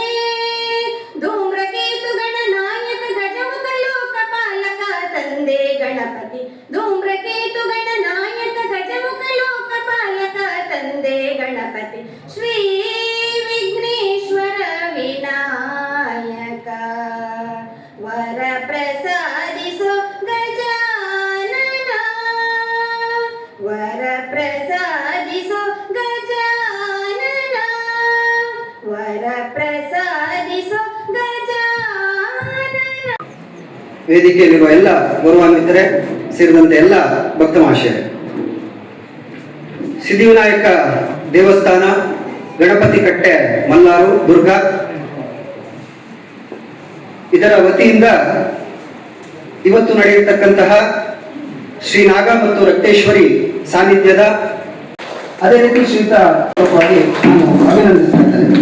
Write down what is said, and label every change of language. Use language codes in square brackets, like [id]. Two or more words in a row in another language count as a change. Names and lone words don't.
[kn] ಧೂಮ್ರಕೇತು ಗಣನಾಯಕ ಗಜಮುಖ ಲೋಕಪಾಲಕ ತಂದೆ ಗಣಪತಿ ಧೂಮ್ರಕೇತು ಗಣನಾಯಕ ಗಜಮುಖ ಲೋಕಪಾಲಕ ತಂದೆ ಗಣಪತಿ ಶ್ರೀ ವಿಘ್ನೇಶ್ವರ ವಿನಾಯಕ ವರ ಪ್ರಸಾದಿಸೋ ಗಜಾನನ ವರ ಪ್ರಸಾದಿಸೋ ಗಜಾನನ ವರ ಪ್ರಸಾದಿಸೋ ಗಜಾನನ. ವೇದಿಕೆಯಲ್ಲಿರುವ ಎಲ್ಲ ಗೌರವಾನ್ವಿತರೆ ಸೇರಿದಂತೆ ಎಲ್ಲ ಭಕ್ತ ಮಹಾಶಯರೇ, ಸಿದ್ಧಿವಿನಾಯಕ ದೇವಸ್ಥಾನ ಗಣಪತಿ ಕಟ್ಟೆ ಮಲ್ಲಾರು ದುರ್ಗ ಇದರ ವತಿಯಿಂದ ಇವತ್ತು ನಡೆಯತಕ್ಕಂತಹ ಶ್ರೀ ನಾಗ ಮತ್ತು ರಕ್ತೇಶ್ವರಿ ಸಾನ್ನಿಧ್ಯದ ಅದೇ ರೀತಿ ಶ್ರೀಯುತ ನಾನು ಅಭಿನಂದಿಸ್ತಾ ಇದ್ದೇನೆ.